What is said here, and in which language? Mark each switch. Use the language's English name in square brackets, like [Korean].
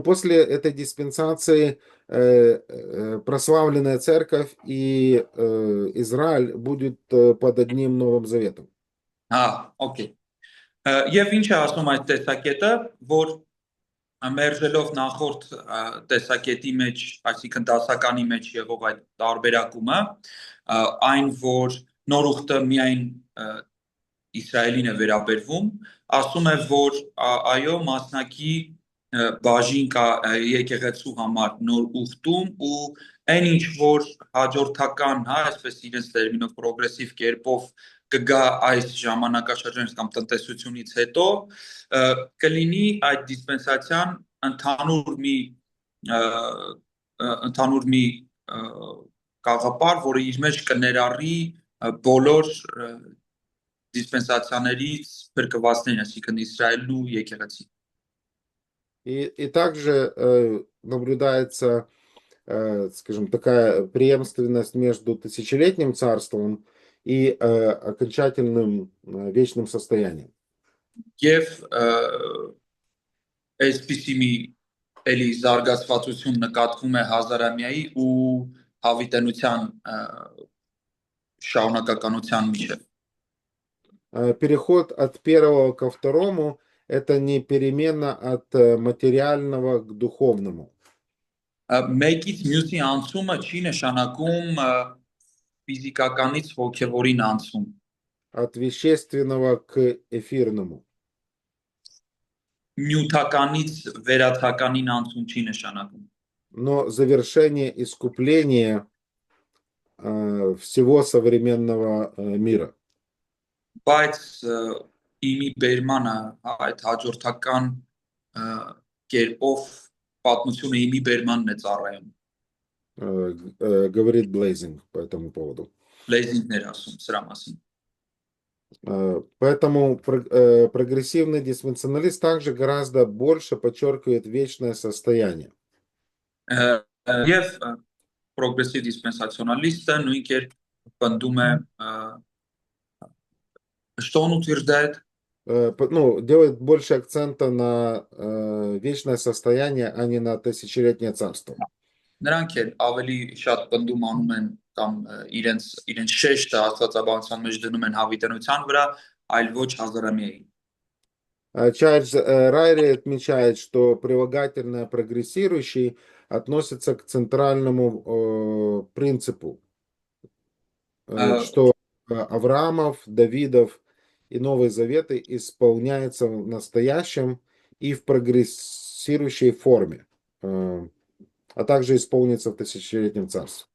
[Russian] после этой диспенсации прославленная церковь и Израиль будет под одним Новым Заветом. [Armenian] Օքեյ։ Եվ ինչ է ասում այդ տեսակետը, որ մերժելով նախորդ տեսակետի մեջ, այսինքն դասականի մեջ եղող այդ տարբերակումը, այն որ նոր ուխտը միայն Իսրայելին է վերաբերվում, ասում է, որ այո, մասնակի բաժին կա եկեղեցու համար նոր ուխտում ու այն ինչ որ հաջորդական, այսպես իրենց տերմինով պրոգրեսիվ կերպով կգա այս ժամանակաշրջանից կամ տնտեսությունից հետո կլինի այդ դիսպենսացիան ընդհանուր մի գաղափար, որը իր մեջ կներառի բոլոր диспенсационерից փրկվածներին, այսինքն Իսրայելն ու եկեղեցին։ [Russian] И также наблюдается, скажем, такая преемственность между тысячелетним царством и окончательным вечным состоянием. [Armenian] Եվ այսպիսի մի էլի զարգացվածություն նկատվում է հազարամյայի ու հավիտենության շարունակականության միջև։ [Russian] Переход от первого ко второму это не перемена от материального к духовному. [Armenian] Մեկից մյուսի անցումը չի նշանակում ֆիզիկականից հոգևորին անցում։ [Russian] От вещественного к эфирному. [Armenian] Նյութականից վերաթականին անցում չի նշանակում։ [Russian] Но завершение искупления всего современного мира. [Armenian] Բայց իմի բերմանը այդ հաջորդական կերպով պատմությունը իմի բերմանն է ծառայում։ [Russian] Говорит Блейзинг по этому поводу. [Armenian] Լեզինգներ ասում սրա մասին։ [Russian] Поэтому прогрессивный диспенсионалист также гораздо больше подчеркивает вечное состояние. [Armenian] Եվ պրոգրեսիվ դիսպենսացիոնալիստը նույն կերպ պնդում է [Russian] что он утверждает? Ну, делает больше акцента на вечное состояние, а не на тысячелетнее царство. [Armenian] Նրանք էլ ավելի շատ պնդում անում են կամ իրենց շեշտը աստվածաբանության մեջ դնում են հավիտենության վրա, այլ ոչ հազարամյայի։ [Russian] Чарльз Райри отмечает, что прилагательное прогрессирующий относится к центральному принципу, что Авраамов, Давидов и Новые Заветы исполняются в настоящем и в прогрессирующей форме, а также исполнится в тысячелетнем царстве.